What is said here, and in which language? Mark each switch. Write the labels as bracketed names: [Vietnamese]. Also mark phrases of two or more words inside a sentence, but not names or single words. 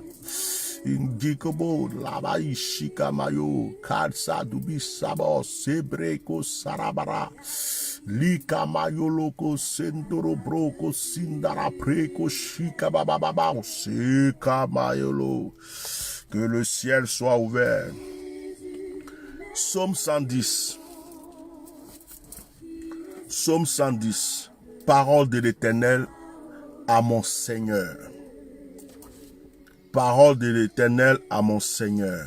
[French] Ingikobo laba ishika mayo kadsa dubi sabo sebreko sarabara lika mayo loko sendoro broko sindara preko shika bababa seka mayolo. Que le ciel soit ouvert. Psaume 110. Psaume 110. Parole de l'Éternel à mon Seigneur. Parole de l'Éternel à mon Seigneur.